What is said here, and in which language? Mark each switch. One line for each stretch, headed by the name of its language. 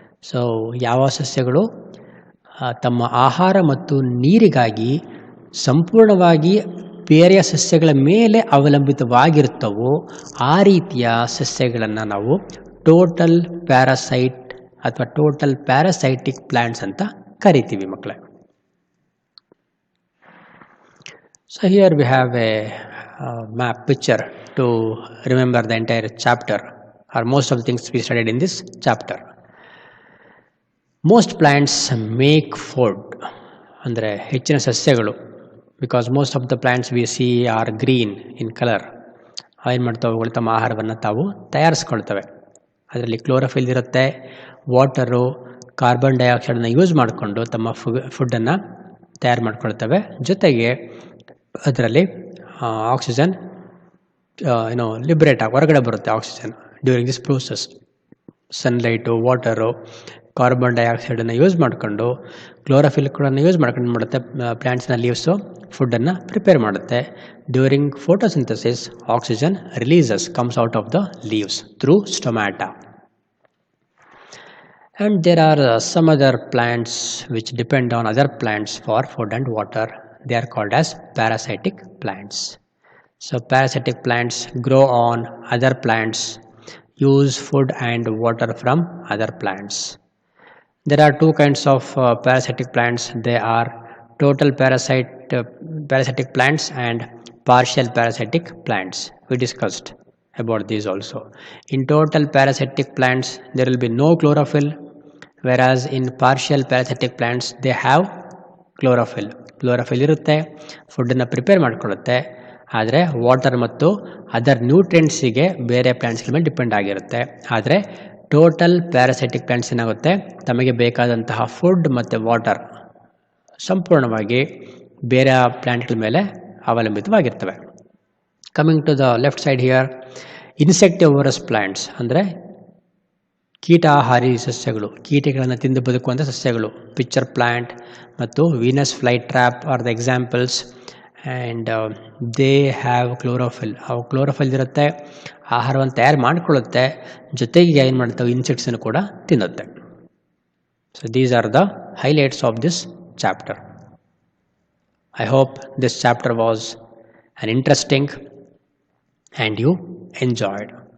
Kannada: So ಯಾವ ಸಸ್ಯಗಳು ತಮ್ಮ ಆಹಾರ ಮತ್ತು ನೀರಿಗಾಗಿ ಸಂಪೂರ್ಣವಾಗಿ ಬೇರೆಯ ಸಸ್ಯಗಳ ಮೇಲೆ ಅವಲಂಬಿತವಾಗಿರುತ್ತವೋ ಆ ರೀತಿಯ ಸಸ್ಯಗಳನ್ನು ನಾವು ಟೋಟಲ್ ಪ್ಯಾರಾಸೈಟ್ ಅಥವಾ ಟೋಟಲ್ ಪ್ಯಾರಾಸೈಟಿಕ್ ಪ್ಲ್ಯಾಂಟ್ಸ್ ಅಂತ ಕರಿತೀವಿ ಮಕ್ಕಳೇ.
English: So here we have a map picture to remember the entire chapter or most of the things we studied in this chapter. Most plants make food,
Kannada: ಅಂದರೆ ಹೆಚ್ಚಿನ ಸಸ್ಯಗಳು,
English: because most of the plants we see are green in color.
Kannada: ಏನು ಮಾಡ್ತಾವೆ, ಅವುಗಳು ತಮ್ಮ ಆಹಾರವನ್ನು ತಾವು ತಯಾರಿಸ್ಕೊಳ್ತವೆ. ಅದರಲ್ಲಿ ಕ್ಲೋರೋಫಿಲ್ ಇರುತ್ತೆ, ವಾಟರು, ಕಾರ್ಬನ್ ಡೈಆಕ್ಸೈಡನ್ನು ಯೂಸ್ ಮಾಡಿಕೊಂಡು ತಮ್ಮ ಫುಡ್ಡನ್ನು ತಯಾರು ಮಾಡ್ಕೊಳ್ತವೆ. ಜೊತೆಗೆ ಅದರಲ್ಲಿ ಆಕ್ಸಿಜನ್ ಲಿಬ್ರೇಟ್ ಆಗಿ ಹೊರಗಡೆ ಬರುತ್ತೆ oxygen
English: During this process.
Kannada: Sunlight, water, carbon ಡೈಆಕ್ಸೈಡನ್ನು use ಮಾಡಿಕೊಂಡು, ಕ್ಲೋರೋಫಿಲ್ ಕೂಡ ಯೂಸ್ ಮಾಡ್ಕೊಂಡು ಮಾಡುತ್ತೆ ಪ್ಲ್ಯಾಂಟ್ಸ್ನ ಲೀವ್ಸು ಫುಡ್ಡನ್ನು ಪ್ರಿಪೇರ್ ಮಾಡುತ್ತೆ.
English: During photosynthesis oxygen comes out of the leaves through stomata. And there are some other plants which depend on other plants for food and water. They are called as parasitic plants. So parasitic plants grow on other plants, use food and water from other plants. There are two kinds of parasitic plants. They are total parasitic plants and partial parasitic plants. We discussed about these also. In total parasitic plants there will be no chlorophyll, whereas in partial parasitic plants they have chlorophyll.
Kannada: Chlorophyll ಇರುತ್ತೆ, ಫುಡ್ಡನ್ನು prepare ಮಾಡ್ಕೊಳ್ಳುತ್ತೆ. ಆದರೆ water ಮತ್ತು other ನ್ಯೂಟ್ರಿಯೆಂಟ್ಸಿಗೆ ಬೇರೆ ಪ್ಲ್ಯಾಂಟ್ಸ್ಗಳ ಮೇಲೆ depend ಆಗಿರುತ್ತೆ. ಆದರೆ total parasitic plants ಏನಾಗುತ್ತೆ, ತಮಗೆ ಬೇಕಾದಂತಹ ಫುಡ್ ಮತ್ತು ವಾಟರ್ ಸಂಪೂರ್ಣವಾಗಿ ಬೇರೆ ಪ್ಲ್ಯಾಂಟ್ಗಳ ಮೇಲೆ ಅವಲಂಬಿತವಾಗಿರ್ತವೆ.
English: coming to the left side here,
Kannada: insectivorous plants ಅಂದರೆ ಕೀಟಾಹಾರಿ ಸಸ್ಯಗಳು, ಕೀಟಗಳನ್ನು ತಿಂದು ಬದುಕುವಂಥ ಸಸ್ಯಗಳು.
English: Pitcher plant ಮತ್ತು Venus fly trap are the examples. And they have chlorophyll.
Kannada: ಅವು ಕ್ಲೋರೋಫಿಲ್ ಇರುತ್ತೆ, ಆಹಾರವನ್ನು ತಯಾರು ಮಾಡಿಕೊಳ್ಳುತ್ತೆ, ಜೊತೆಗೆ ಏನು ಮಾಡ್ತವೆ, ಇನ್ಸೆಕ್ಟ್ಸನ್ನು ಕೂಡ ತಿನ್ನುತ್ತೆ.
English: So these are the highlights of this chapter. I hope this chapter was an interesting and you enjoyed.